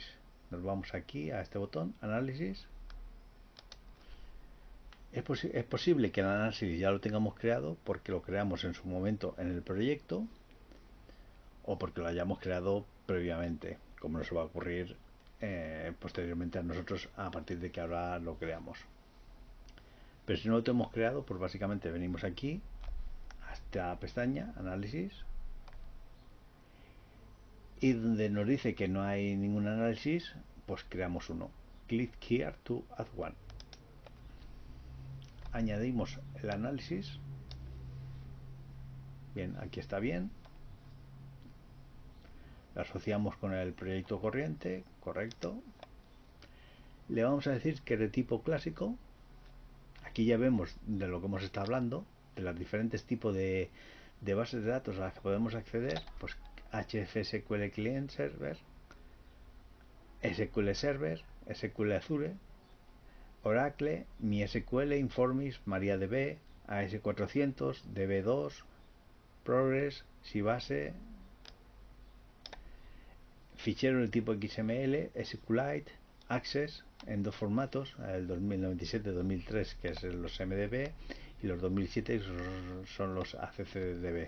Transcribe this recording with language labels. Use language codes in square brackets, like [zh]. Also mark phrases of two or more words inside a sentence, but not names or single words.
[es] Nos vamos aquí a este botón, análisis. Es posible que el análisis ya lo tengamos creado porque lo creamos en su momento en el proyecto o porque lo hayamos creado previamente, como nos va a ocurrir posteriormente a nosotros a partir de que ahora lo creamos. Pero si no lo tenemos creado, pues básicamente venimos aquí a esta pestaña, análisis, y donde nos dice que no hay ningún análisis, pues creamos uno. [en] Click here to add one. [es] Añadimos el análisis. Bien, aquí está bien. Lo asociamos con el proyecto corriente, correcto. Le vamos a decir que es de tipo clásico. Aquí ya vemos de lo que hemos estado hablando, de los diferentes tipos de bases de datos a las que podemos acceder, pues HFSQL Client Server, SQL Server, SQL Azure, Oracle, MySQL, Informix, MariaDB, AS400, DB2, Progress, Sybase, ficheros de tipo XML, SQLite, Access en dos formatos, el 2097-2003 que es los MDB y los 2007 son los ACCDB.